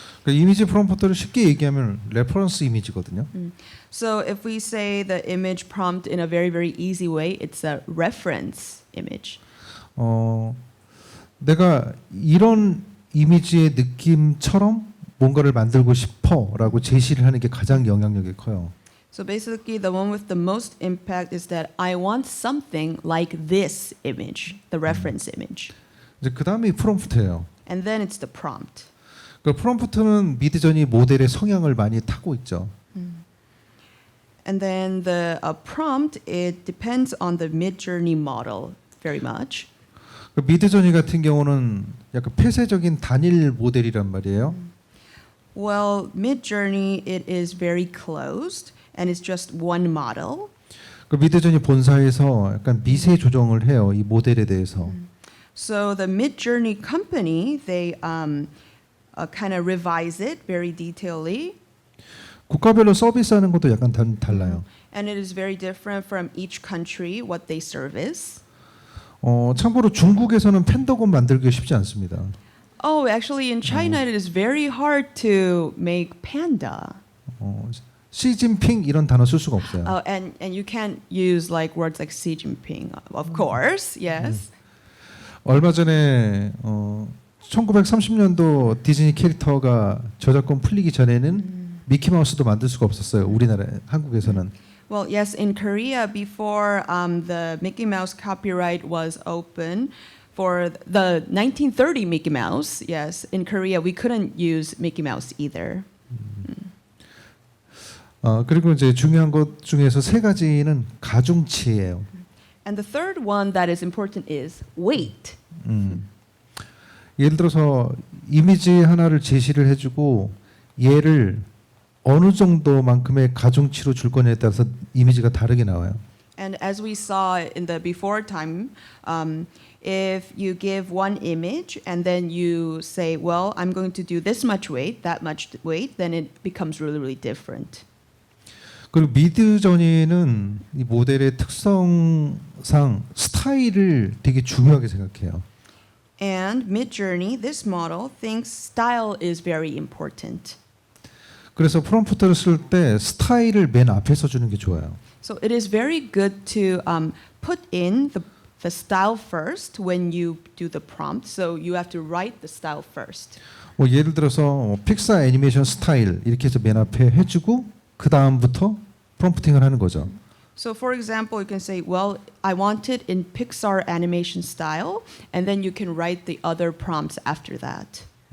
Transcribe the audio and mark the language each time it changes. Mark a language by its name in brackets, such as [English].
[Korean] 그러니까 이미지 프롬프트를 쉽게 얘기하면 레퍼런스 이미지거든요. [English] So if we say the image prompt in a very, very easy way, it's a reference image. [Korean] 내가 이런 이미지의 느낌처럼 뭔가를 만들고 싶어라고 제시를 하는 게 가장 영향력이 커요. [English] So basically, the one with the most impact is that I want something like this image, the reference image. [Korean] 이제 그 다음이 프롬프트예요. [English] And then it's the prompt. [Korean] 그 프롬프트는 미드저니 모델의 성향을 많이 타고 있죠. [English] And then the prompt, it depends on the Midjourney model very much. [Korean] 그 미드저니 같은 경우는 약간 폐쇄적인 단일 모델이란 말이에요. [English] Well, Midjourney, it is very closed and it's just one model. [Korean] 그 미드저니 본사에서 약간 미세 조정을 해요. 이 모델에 대해서. [English] So the Midjourney company, they kind of revise it very detailedly. [Korean] 국가별로 서비스하는 것도 약간 달라요. [English] And it is very different from each country what they service. [Korean] 참고로 중국에서는 팬더곤 만들기 쉽지 않습니다. [English] Oh, actually in China it is very hard to make panda. [Korean] 시진핑 이런 단어 쓸 수가 없어요. [English] And you can't use like words like Xi Jinping, of course. Yes. [Korean] 얼마 전에 1930년도 디즈니 캐릭터가 저작권 풀리기 전에는 미키 마우스도 만들 수가 없었어요. 우리나라 한국에서는. [English] Well, yes, in Korea before the Mickey Mouse copyright was open for the 1930 Mickey Mouse, yes, in Korea we couldn't use Mickey Mouse either. [Korean] 그리고 이제 중요한 것 중에서 세 가지는 가중치예요. [English] And the third one that is important is weight. [Korean] 예를 들어서 이미지 하나를 제시를 해주고 얘를 어느 정도만큼의 가중치로 줄 거냐에 따라서 이미지가 다르게 나와요. [English] And as we saw in the before time, if you give one image and then you say, well, I'm going to do this much weight, that much weight, then it becomes really, really different. [Korean] 그리고 미드저니는 이 모델의 특성상 스타일을 되게 중요하게 생각해요. [English] And Midjourney, this model, thinks style is very important. [Korean] 그래서 프롬프트를 쓸 때 스타일을 맨 앞에 써주는 게 좋아요. [English] So it is very good to put in the style first when you do the prompt. So you have to write the style first. [Korean] 예를 들어서 픽사 애니메이션 스타일 이렇게 해서 맨 앞에 해주고 그 다음부터 프롬프팅을 하는 거죠. [English] So for example, you can say, well, I want it in Pixar animation style, and then you can write the other prompts after that.